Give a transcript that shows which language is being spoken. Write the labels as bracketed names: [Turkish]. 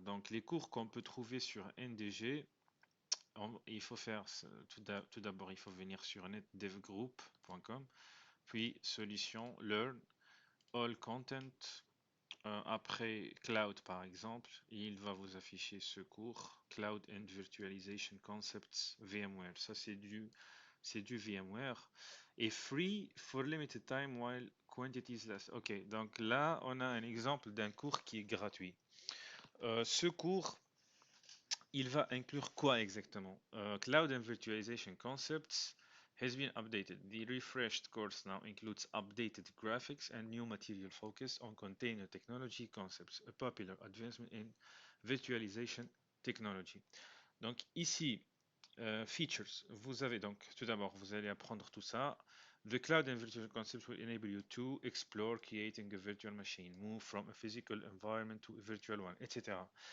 [French] Donc les cours qu'on peut trouver sur NDG, il faut faire, tout d'abord il faut venir sur netdevgroup.com, puis solution, learn, all content, après Cloud par exemple, il va vous afficher ce cours, Cloud and Virtualization Concepts VMware. Ça c'est du VMware. Et [English] free for limited time while quantities last. [French] Ok, donc là on a un exemple d'un cours qui est gratuit. Ce cours, il va inclure quoi exactement? [English] Cloud and Virtualization Concepts has been updated. The refreshed course now includes updated graphics and new material focused on container technology concepts, a popular advancement in virtualization technology. [French] Donc ici, features, vous avez donc tout d'abord, vous allez apprendre tout ça. [English] The cloud and virtual concepts will enable you to explore creating a virtual machine, move from a physical environment to a virtual one, etc.